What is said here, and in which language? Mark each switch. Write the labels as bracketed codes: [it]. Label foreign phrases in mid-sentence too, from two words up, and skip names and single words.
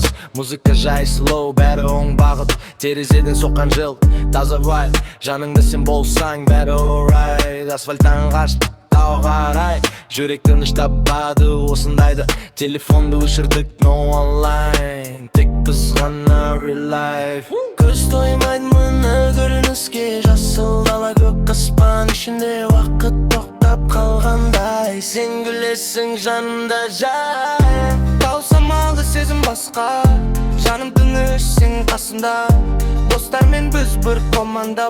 [kk] Музыка жай slow, бәрі оң бағыт. Терезеден соққан жел, таза vibe. Жаныңда сен болсаң, бәрі alright. Асфальттан қаштық, тау қарай. Жүрек тыныш табады осындайды. Телефонды өшірдік, [en] no online. [kk] Тек біз ғана [en] real life. [kk] Көз тоймайды мына көрініске. Жасыл дала көк аспан ішінде уақыт тоқтап қалғандай. Сен күлесің жанымда жай. Таусамалды сезім басқа. Жаным тыныш сен қасымда. Достармен біз бір команда.